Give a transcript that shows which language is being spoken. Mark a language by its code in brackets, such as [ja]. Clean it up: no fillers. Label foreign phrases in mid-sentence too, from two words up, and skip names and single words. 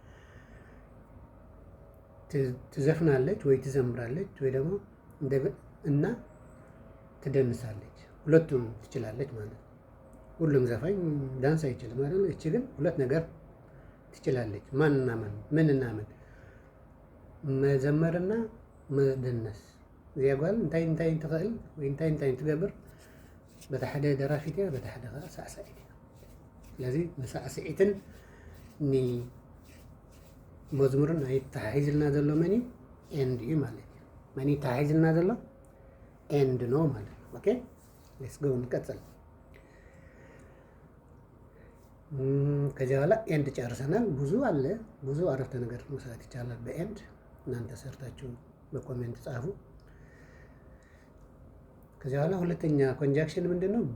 [am] ትዘፍናለች ወይ ትዘምራለች ወይ ደግሞ እና ትደንሳለች። ሁለቱም ትችላለች ማለት ነው። ሁሉም ዘፋኝ ዳንስ አይችልም ማለት ነው። እቺ ግን ሁለት ነገር ትችላለች። ማንና ማን? ምንና ምን? መዘመርና መደነስ። [ti] እዚያ ጓል እንታይ ትኽእል ወይ እንታይ ትገብር? በታ ሓደ ደራፊት እያ፣ በታ ሓደ ከዓ ሳዕሳዒት እያ። ስለዚ ንሳዕስዒትን ንመዝሙርን ተሓሒዝልና ዘሎ መን እዩ? ኤንድ እዩ ማለት እዩ። መን ተሓሒዝልና ዘሎ? [am] ኤንድ ነው ማለት ነው። [en] okay let's go [am] እንቀጥል። ከዚያ በኋላ ኤንድ ጨርሰናል። ብዙ አለ፣ ብዙ አረፍተ ነገር መስራት ይቻላል በኤንድ። እናንተ ሰርታችሁ በኮሜንት ጻፉ። ከዚያ በኋላ ሁለተኛ ኮንጃክሽን ምንድን ነው?